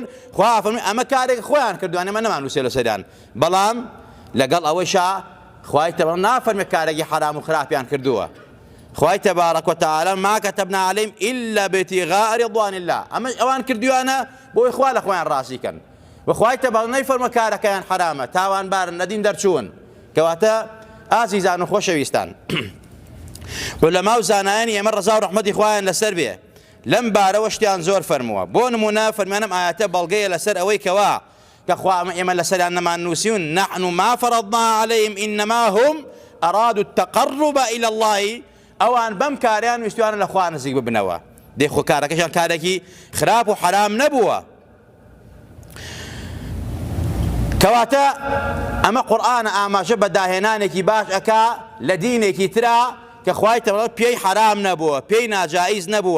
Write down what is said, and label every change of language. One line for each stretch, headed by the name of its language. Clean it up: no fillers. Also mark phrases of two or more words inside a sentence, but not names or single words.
Central Kurdish: خوا فەرمووی ئەمە کارێک خۆیان کردووە، ئێمە نەمان نووسێ لەسەریان، بەڵام لەگەڵ ئەوەیشا خوای تەبارەک نافەرمێ کارێکی حرام و خراپیان کردووە. خوای تەبارەک وتەعالا
Arabic: ما كتبنا عليهم إلا ابتغاء رضوان الله،
Central Kurdish: ئەمە ئەوان کردووانە بۆی خوا لە خۆیان ڕازیکەن. وخوای تەبارەک نەیفەرمە کارەکەیان حرامە، تاوانبارن، لەدین دەرچوون. کەواتە ئازیزان و خۆشەویستان، عولەما و زانایانی ئێمە ڕەزا و ڕەحمەتی خوایان لەسەر بێ لەم بارەوە شتیان زۆر فەرمووە. بۆ نمونە فەرمانم ئاەتە بەڵگەیە لەسەر ئەوەی کەوا کە خوا ئێمە لەسەریان نەمان نووسیون
Arabic: نحن ما فرضنا عليهم إنما هم أرادوا التقرب إلى الله،
Central Kurdish: ئەوان بەم کاریان ویستوانە لە خوا نزیک ببنەوە، دێخۆ کارەکەشان کارێکی خراپ و حرام نەبووە. کەواتە ئەمە قورئانە ئاماژە بە داهێنانێکی باش ئەکا لە دینێکی ترا کە خوای تەبارەک پێی حرام نەبووە، پێی ناجائیز نەبووە.